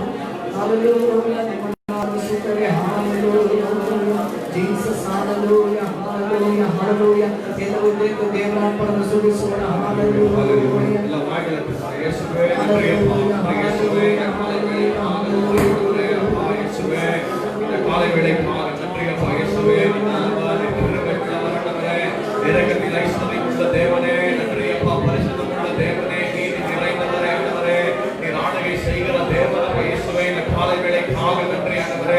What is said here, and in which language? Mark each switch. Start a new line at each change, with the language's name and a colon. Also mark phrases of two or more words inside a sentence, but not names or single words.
Kannada: ಹಾಲೆಲೂಯಾ ನಿಮ್ಮನ್ನು ಆರಾಧಿಸುತ್ತೇವೆ. ಹಾಲೆಲೂಯಾ ಜೀಸಸ್. ಹಾಲೆಲೂಯಾ ಹಾಲೆಲೂಯಾ ಹಾಲೆಲೂಯಾ. ಎಲ್ಲವೂ ದೇವರಾತ್ಮರನ್ನು ಸ್ತುತಿಸೋಣ. ಹಾಲೆಲೂಯಾ ಎಲ್ಲ ವಾಗ್ದಾನ ಯೇಸುವೇ ಹಾಲೆಲೂಯಾ ಹಾಲೆಲೂಯಾ ಹಾಲೆಲೂಯಾ ಯೇಸುವೇ.
Tamil: இந்த காலை வேளைக்காக நன்றியப்பா இயேசுவே. நின்னாலே கிருபையுள்ளவரே, இரக்கத்தில் ஐஸ்வரியமுள்ள தேவனே, நன்றியப்பா. பரிசுத்தமுள்ள தேவனே, நீதி நிறைந்தவரே ஆண்டவரே, நீர் ஆளுகை செய்கிற தேவனே இயேசுவே. இந்த காலை வேளைக்காக நன்றி ஆண்டவரே.